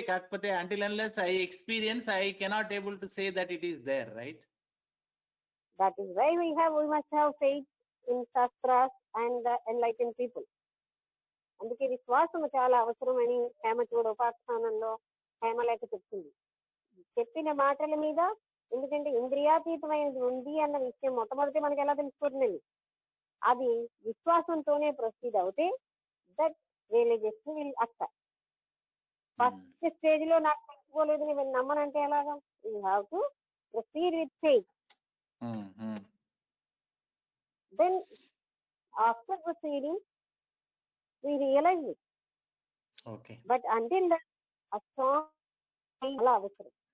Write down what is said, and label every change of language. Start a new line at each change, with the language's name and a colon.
English: కాకపోతే until unless I experience, I cannot able to say that it is there, right? That is why we must have faith in Shastras and the enlightened people.
Telugu: అందుకే విశ్వాసం చాలా అవసరమని హేమచూడ ఉపాఖ్యానంలో హేమలేఖ చెప్తుంది. చెప్పిన మాటల మీద, ఎందుకంటే ఇంద్రియాతీతమైనది ఉంది అన్న విషయం మొట్టమొదటి మనకి ఎలా తెలిసిపోతుందండి, అది విశ్వాసంతోనే ప్రొసీడ్ అవుతే
English: That realization will occur.
Telugu: First stage లో నాకు తెలుసుకోలేదు నేను నమ్మనంటే ఎలాగా?
English: You have to proceed with faith. Then after proceeding we realize it. Okay. But until that, a strong
Telugu: అలా అవసరం.